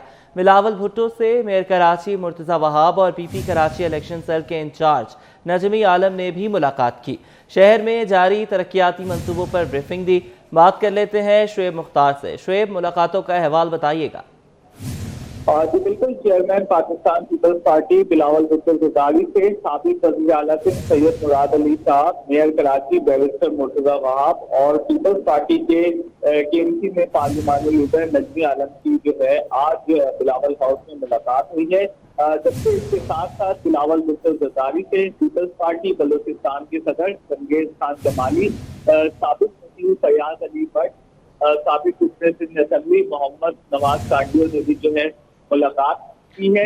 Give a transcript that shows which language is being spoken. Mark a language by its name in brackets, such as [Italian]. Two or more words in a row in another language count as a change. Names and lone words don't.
[Urdu] بلاول بھٹو سے میئر کراچی مرتضیٰ وہاب اور پی پی کراچی [English] election cell [Urdu] کے انچارج نجمی عالم نے بھی ملاقات کی. شہر میں جاری ترقیاتی منصوبوں پر بریفنگ دی. بات کر لیتے ہیں شعیب مختار سے۔ شعیب، ملاقاتوں کا احوال بتائیے گا. جی بالکل, چیئرمین پاکستان پیپلز پارٹی بلاول بھٹو زرداری سے سابق وزیر اعلیٰ سید مراد علی شاہ، میئر کراچی بیرسٹر مرتضیٰ وہاب اور پیپلز پارٹی کے کے ایم سی میں پارلیمانی لیڈر نجمی عالم کی جو ہے آج بلاول ہاؤس میں ملاقات ہوئی ہے. جبکہ اس کے ساتھ ساتھ بلاول بھٹو زرداری سے پیپلز پارٹی بلوچستان کے صدر چنگیز خان جمالی، سابق سچیو فیاض علی بھٹ، سابق سندھ اسمبلی محمد نواز کانڈیو نے بھی جو ہے ملاقات کی ہے.